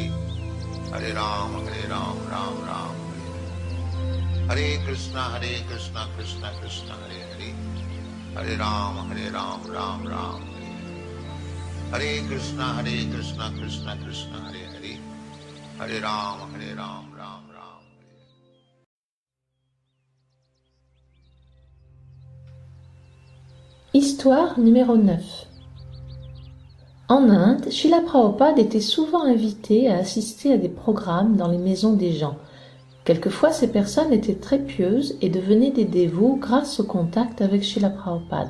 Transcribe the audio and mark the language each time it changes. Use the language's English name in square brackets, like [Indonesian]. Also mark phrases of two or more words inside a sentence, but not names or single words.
[Sanskrit] Hare Ram, Ram Ram, Hare Krishna, Krishna Krishna, Hare Hare. Hare Ram, Ram Ram, Hare Krishna, Krishna Krishna, Hare Hare. Hare Ram, Ram Ram. [French] Histoire numéro 9. En Inde, Srila Prabhupada était souvent invité à assister à des programmes dans les maisons des gens. Quelquefois, ces personnes étaient très pieuses et devenaient des dévots grâce au contact avec Srila Prabhupada.